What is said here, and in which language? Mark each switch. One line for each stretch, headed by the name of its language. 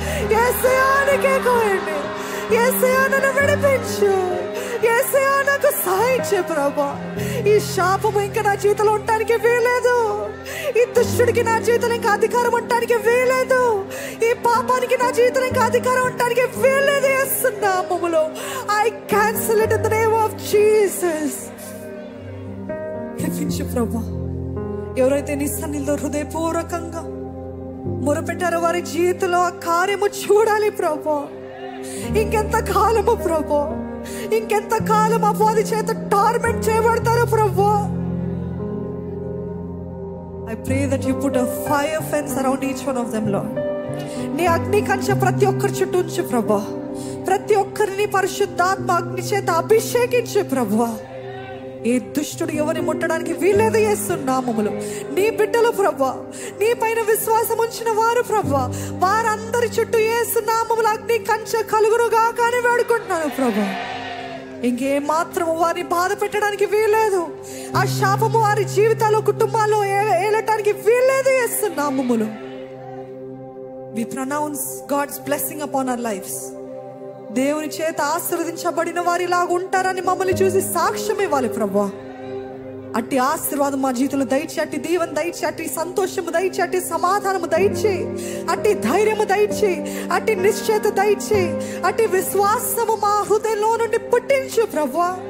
Telugu: యేసయ్యా అని కేక వేయండి. యేసయ్యా నన్ను విడిపించు. యేసయ్యా నాకు సహాయం చేయి ప్రభా. ఈ శాపము ఇంకా నా జీవితంలో ఉండటానికి వీలేదు. ఈ దుష్టుడికి నా జీవితంలో ఇంకా అధికారం ఉండటానికి వీలేదు. ఈ పాపానికి నా జీవితంలో ఇంకా అధికారం ఉండటానికి వీలేదు. యేసు నామములో
English: I cancel it in the name of Jesus.
Telugu: విడిపించు ప్రభా. ఎవరైతే నీ సన్నిధిలో హృదయపూర్వకంగా మొరపెట్టారో వారి జీవితంలో ఆ కార్యము చూడాలి ప్రభా. ఇంకెంత కాలము ప్రభా, ఇంకెంత కాలం అపవాది చేత టార్మెంట్ చేయబడతారో ప్రభా.
English: I pray that you put a fire fence around each one of them, Lord.
Telugu: నీ అగ్ని కంచె ప్రతి ఒక్కరి చుట్టూ ఉంచు ప్రభా. ప్రతి ఒక్కరిని పరిశుద్ధాత్మ అగ్ని చేత అభిషేకించు ప్రభా. ఏ దుష్టుడు ఎవరిని ముట్టడానికి వీల్లేదు యేసు నామములో. నీ బిడ్డలు ప్రభా, నీ పైన విశ్వాసం ఉంచిన వారు ప్రభా, వారందరి చుట్టూ యేసు నామములో అగ్ని కంచె కలుగునుగా కానీ వేడుకుంటున్నాను ప్రభా. ఇంకే మాత్రము వారిని బాధ పెట్టడానికి వీల్లేదు. ఆ శాపము వారి జీవితాల్లో, కుటుంబాల్లో ఏలటానికి వీల్లేదు యేసు నామములో.
English: We pronounce God's blessing upon our lives.
Telugu: దేవుని చేత ఆశీర్వదించబడిన వారి లాగా ఉంటారని మమ్మల్ని చూసి సాక్ష్యం ఇవ్వాలి ప్రభా. అట్టి ఆశీర్వాదం మా జీవితంలో దయచే, అట్టి దీవెన దయచే, అట్టి సంతోషము దయచే, అట్టి సమాధానము దయచే, అట్టి ధైర్యము దయచే, అట్టి నిశ్చయత దయచే, అట్టి విశ్వాసము మా హృదయంలో నుండి పుట్టించు ప్రభా.